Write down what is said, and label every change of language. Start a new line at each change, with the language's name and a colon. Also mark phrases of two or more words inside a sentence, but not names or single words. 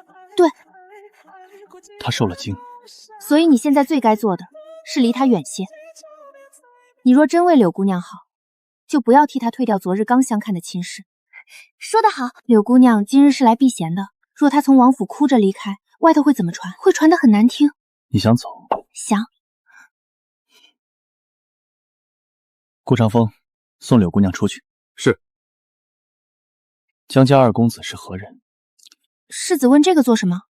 Chinese: 對。她受了驚，所以你現在最該做的是離她遠些。你若真為柳姑娘好，就不要替她退掉昨日剛相看的親事。說得好，柳姑娘今日是來避嫌的。若她從王府哭着離開，外頭會怎麼傳？會傳得很難聽。你想走？想。顧長風，送柳姑娘出去。是。江家2公子是何人？世子問這個做什麼？